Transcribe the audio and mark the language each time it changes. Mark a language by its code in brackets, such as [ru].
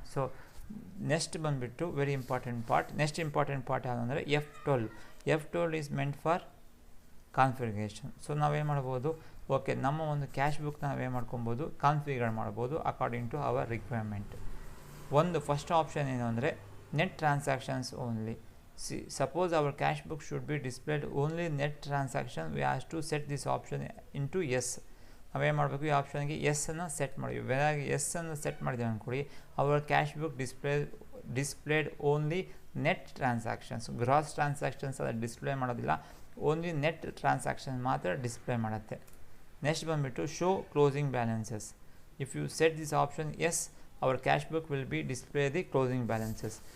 [kn] So next ಬಂದುಬಿಟ್ಟು very important part. Next important part ಯಾವುದಂದರೆ [en] F12 is meant for configuration. [kn] So ನಾವೇನು ಮಾಡ್ಬೋದು, okay ನಮ್ಮ ಒಂದು ಕ್ಯಾಶ್ ಬುಕ್ ನಾವೇನು ಮಾಡ್ಕೊಬೋದು, ಕಾನ್ಫಿಗರ್ ಮಾಡ್ಬೋದು [en] According to our requirement. [kn] ಒಂದು ಫಸ್ಟ್ ಆಪ್ಷನ್ ಏನು ಅಂದರೆ net transactions only. [en] Suppose our cash book should be displayed only net transaction, we have to set this option into yes. [kn] ನಾವೇನು ಮಾಡಬೇಕು, ಈ ಆಪ್ಷನ್ಗೆ ಎಸ್ ಅನ್ನು ಸೆಟ್ ಮಾಡಿದ್ವಿ. ವೆರಾಗಿ ಎಸ್ ಅನ್ನು ಸೆಟ್ ಮಾಡಿದ್ವಿ ಅಂದ್ಕೊಳ್ಳಿ, [en] our cash book displayed only net transactions, [kn] gross transactions ಅದು display ಮಾಡೋದಿಲ್ಲ, ಓನ್ಲಿ ನೆಟ್ ಟ್ರಾನ್ಸಾಕ್ಷನ್ ಮಾತ್ರ ಡಿಸ್ಪ್ಲೇ ಮಾಡುತ್ತೆ. ನೆಕ್ಸ್ಟ್ ಬಂದುಬಿಟ್ಟು show closing balances. [en] If you set this option as, our cash book will be display the closing balances.